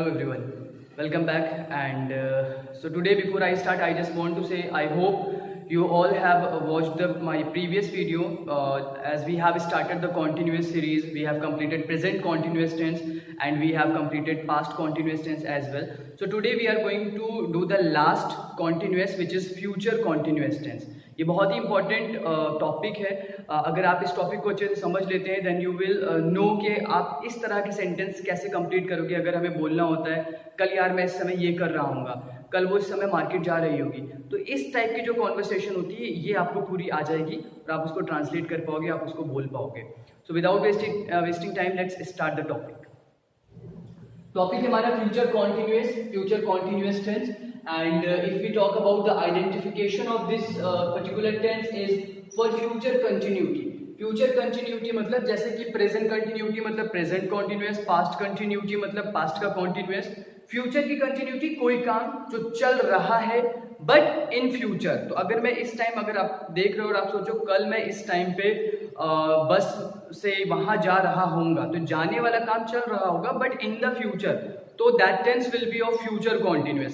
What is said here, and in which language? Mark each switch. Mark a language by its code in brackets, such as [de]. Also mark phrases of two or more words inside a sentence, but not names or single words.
[en] Hello everyone, welcome back. And so today, before I start, I just want to say I hope you all have watched my previous video. As we have started the continuous series, we have completed present continuous tense and we have completed past continuous tense as well. So today we are going to do the last continuous, which is future continuous tense. [hi] ये बहुत ही [en] important topic [hi] है. अगर आप इस टॉपिक को अच्छे से समझ लेते हैं [en] then you will know [hi] कि आप इस तरह के सेंटेंस कैसे कंप्लीट करोगे. अगर हमें बोलना होता है कल यार मैं इस समय ये कर रहा हूँगा, कल वो इस समय मार्केट जा रही होगी, तो इस टाइप की जो कॉन्वर्सेशन होती है ये आपको पूरी आ जाएगी और आप उसको ट्रांसलेट कर पाओगे, आप उसको बोल पाओगे. [en] so without wasting time let's start the topic. topic हमारा future continuous tense. And if we talk about the identification of this particular tense is for future continuity. Future continuity [hi] मतलब जैसे कि [en] present continuity [hi] मतलब [en] present continuous, past continuity [hi] मतलब past का continuous. फ्यूचर की कंटिन्यूटी कोई काम जो चल रहा है [en] but in future. [hi] तो अगर मैं इस टाइम, अगर आप देख रहे हो और आप सोचो कल मैं इस टाइम पे बस से वहां जा रहा होऊंगा, तो जाने वाला काम चल रहा होगा [en] but in the future, [hi] तो [en] that tense will be of future continuous.